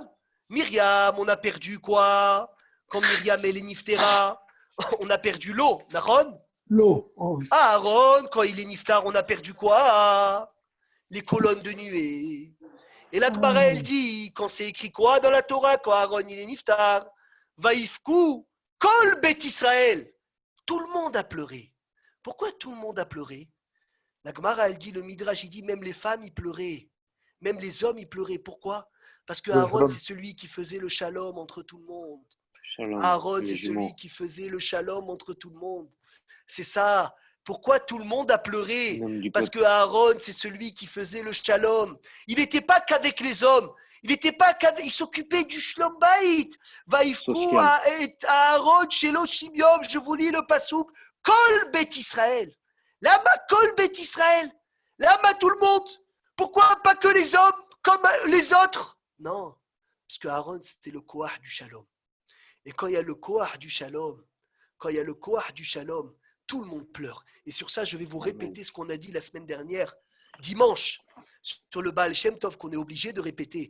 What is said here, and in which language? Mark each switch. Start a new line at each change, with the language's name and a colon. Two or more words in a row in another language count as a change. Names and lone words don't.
French: Myriam, on a perdu quoi? Quand Myriam, elle est niftera, on a perdu l'eau. Aaron? L'eau. Oh. Aaron, quand il est niftar, on a perdu quoi? Les colonnes de nuée. Et la Gemara, elle dit, quand c'est écrit quoi dans la Torah, quand Aaron, il est niftar?
Hebrew: ויבכו כל בית ישראל.
French: Tout le monde a pleuré. Pourquoi tout le monde a pleuré? La Gemara, elle dit, le Midrash, il dit, même les femmes, ils pleuraient. Même les hommes, ils pleuraient. Pourquoi? Parce que Aaron, c'est celui qui faisait le shalom entre tout le monde. Shalom. Aaron, c'est celui qui faisait le shalom entre tout le monde. C'est ça. Pourquoi tout le monde a pleuré? Parce que Aaron, c'est celui qui faisait le shalom. Il n'était pas qu'avec les hommes. Il s'occupait du
Hebrew: שלום בית. Vaïfku Aaron shelo shimyom.
French: Je vous lis le pasouk.
Hebrew: כל בית ישראל למה כל בית ישראל.
French: Lama tout le monde. Pourquoi pas que les hommes comme les autres? Non. Parce que Aaron, c'était le koach du shalom. Et quand il y a le koach du shalom, tout le monde pleure. Et sur ça, je vais vous répéter ce qu'on a dit la semaine dernière, dimanche, sur le Baal Shem Tov, qu'on est obligé de répéter.